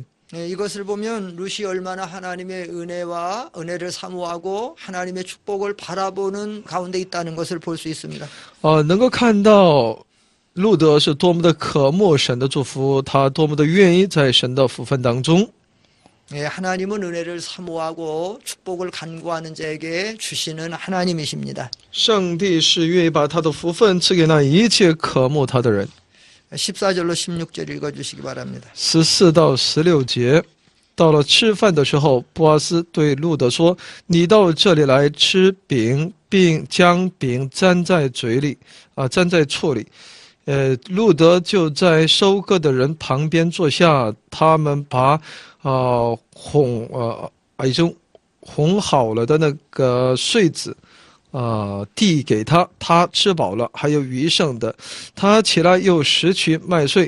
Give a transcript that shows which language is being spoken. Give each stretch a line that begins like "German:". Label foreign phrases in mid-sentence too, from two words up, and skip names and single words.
Korean: 이것을 보면 룻이 얼마나 하나님의 은혜를 사모하고 하나님의 축복을 바라보는 가운데 있다는 것을 볼 수 있습니다.
Chinese: 能够看到路德是多么的渴慕神的祝福，他多么的愿意在神的福分当中。
Korean: 하나님은 은혜를 사모하고 축복을 간구하는 자에게 주시는 하나님이십니다.
Chinese: 上帝是愿意把他的福分赐给那一切渴慕他的人。
Korean: 14절로 16절 읽어 주시기 바랍니다.
Chinese: 14 到16节，到了吃饭的时候，波阿斯对路德说：“你到这里来吃饼，并将饼沾在嘴里，沾在醋里。” 路德就在收割的人旁边坐下，他们把已经烘好了的那个穗子递给他，他吃饱了，还有余剩的，他起来又拾取麦穗。